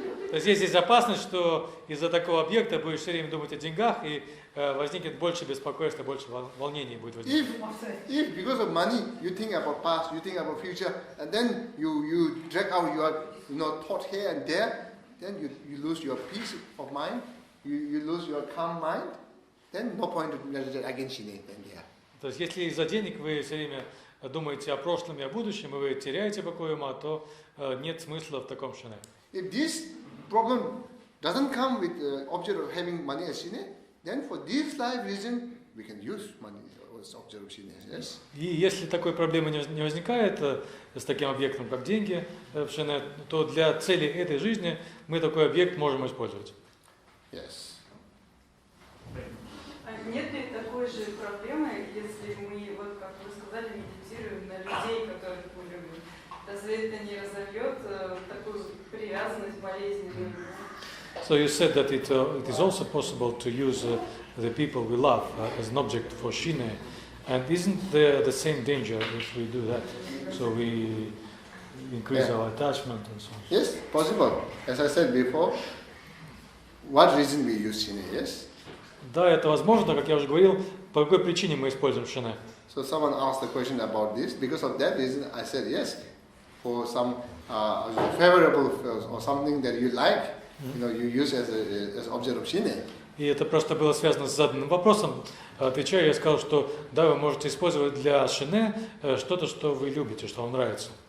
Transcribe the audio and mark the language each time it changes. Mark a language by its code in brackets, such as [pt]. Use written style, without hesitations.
[ru] То есть есть опасность, что из-за такого объекта будешь все время думать о деньгах, и возникнет больше беспокойства, больше волнений будет возникать. [en] If because of money you think about past, you think about future, and then you drag out your thought here and there, then you lose your peace of mind, you lose your calm mind, then no point to meditate against it. [ru] То есть если из-за денег вы все время думаете о прошлом и о будущем, и вы теряете покой ума, то нет смысла в таком шине. [en] If this problem doesn't come with the object of having money as shine, then for this life reason we can use money as object of shine. Yes. [ru] И если такой проблемы не возникает с таким объектом, как деньги в шине, то для цели этой жизни мы такой объект можем использовать. [en] Yes. [ru] Нет ли такой же проблемы, если мы, вот как вы сказали, медитируем на людей, которых мы любим? Разве это не разовьет такую привязанность болезненную? [en] So you said that it is also possible to use the people we love as an object for shine, and isn't there the same danger if we do that? So we increase our attachment and so on. Yes, possible. As I said before, what reason we use shine? Yes. [ru] Да, это возможно, как я уже говорил, по какой причине мы используем шине. [en] So someone asked a question about this. Because of that reason, I said yes. For some favorable or something that you like, you use as object of shine. [ru] И это просто было связано с заданным вопросом. Отвечая, я сказал, что да, вы можете использовать для шине что-то, что вы любите, что вам нравится.